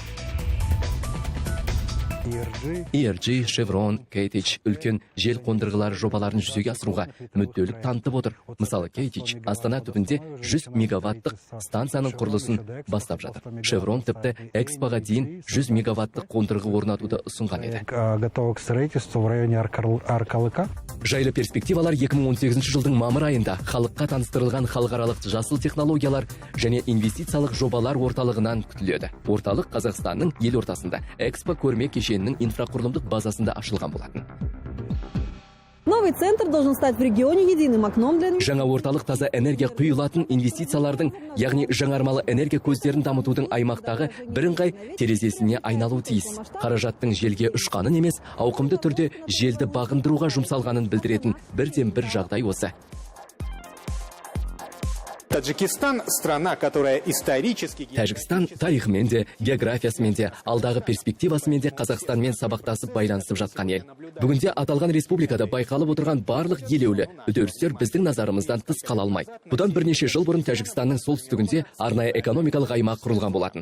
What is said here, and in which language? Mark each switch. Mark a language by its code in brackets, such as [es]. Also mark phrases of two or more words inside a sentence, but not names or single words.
[kk] ERG, Chevron, Кейтич үлкен жел қондырғылары жобаларын жүзеге асыруға мүдделік танытып отыр. Мысалы, Кейтич Астана түбінде 100 мегаваттық станцияның құрылысын бастап жатыр. Chevron тіпті Экспоға дейін 100 мегаваттық қондырғы орнатуды ұсынған еді. [ru] Готовы к строительству в районе Аркалыка. [kk] Жайлы перспективалар 2018 жылдың мамыр айында халыққа таныстырылған халықаралық жасыл технологиялар және инвестициялық жобалар орталығынан күтіледі. Орталық Қазақстанның елордасында Экспо көрме кешенінің инфрақұрылымдық базасында ашылған болатын. [ru] Новый центр должен стать в регионе единым окном для... [kk] Жаңа орталық таза энергия құйылатын инвестициялардың, яғни жаңармалы энергия көздерін дамытудың аймақтағы бірыңғай терезесіне айналуы тиіс. Қаражаттың желге ұшқанын емес, ауқымды түрде желді бағындыруға жұмсалғанын білдіретін бірден бір жағдай осы. [ru] Таджикистан – страна, которая исторически... [kk] Тәжікстан тарихымен де, географиясымен де, алдағы перспективасымен де Қазақстанмен сабақтасып байланысып жатқан ел. Бүгінде аталған республикада байқалып отырған барлық елеулі үдерістер біздің назарымыздан тыс қала алмайды. Бұдан бірнеше жыл бұрын Тәжікстанның солтүстігінде арнайы экономикалық аймақ құрылған болатын.